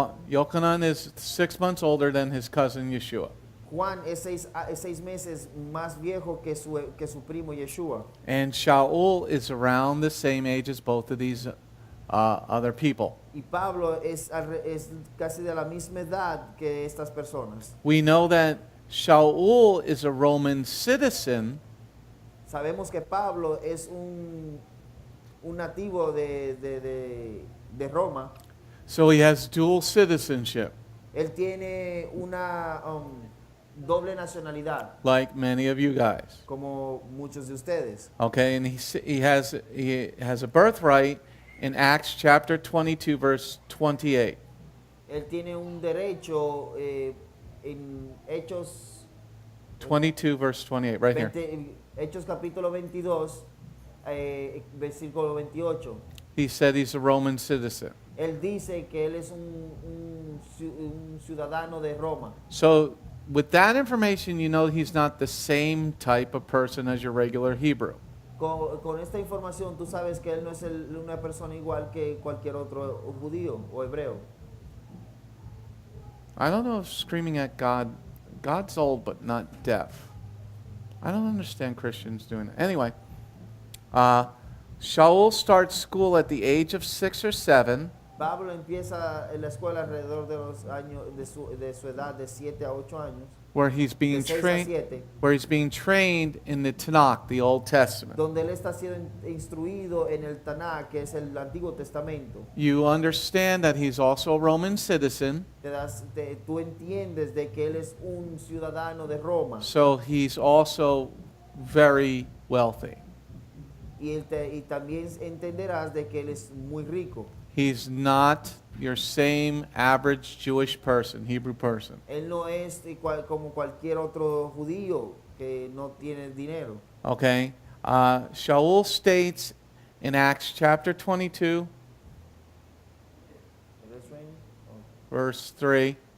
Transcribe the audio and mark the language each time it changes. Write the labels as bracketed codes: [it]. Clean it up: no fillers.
[en] Yochanan is 6 months older than his cousin Yeshua. [es] Juan es seis meses más viejo que su primo Yeshua. [en] And Shaul is around the same age as both of these other people. [es] Y Pablo es casi de la misma edad que estas personas. [en] We know that Shaul is a Roman citizen, [es] Sabemos que Pablo es un nativo de Roma. [en] so he has dual citizenship, [es] Él tiene una doble nacionalidad, [en] like many of you guys. [es] como muchos de ustedes. [en] Okay, and he has a birthright in Acts chapter 22, verse 28. [es] Él tiene un derecho en Hechos [en] 22, verse 28, right here. [es] Hechos capítulo 22, versículo 28. [en] He said he's a Roman citizen. [es] Él dice que él es un ciudadano de Roma. [en] So with that information, you know he's not the same type of person as your regular Hebrew. [es] Con esta información tú sabes que él no es una persona igual que cualquier otro judío o hebreo. [en] I don't know if screaming at God's old but not deaf. I don't understand Christians doing that. Anyway, Shaul starts school at the age of 6 or 7. [es] Pablo empieza en la escuela alrededor de los años de su edad de 7 a 8 años. [en] Where he's being [es] De 6 a [en] trained, [es] 7, [en] where he's being trained in the Tanakh, the Old Testament. [es] donde él está siendo instruido en el Tanakh, que es el Antiguo Testamento. [en] You understand that he's also a Roman citizen, [es] Tú entiendes de que él es un ciudadano de Roma [en] so he's also very wealthy. [es] y también entenderás de que él es muy rico. [en] He's not your same average Jewish person, Hebrew person. [es] Él no es como cualquier otro judío que no tiene dinero. [en] Okay? Shaul states in Acts chapter 22, verse 3,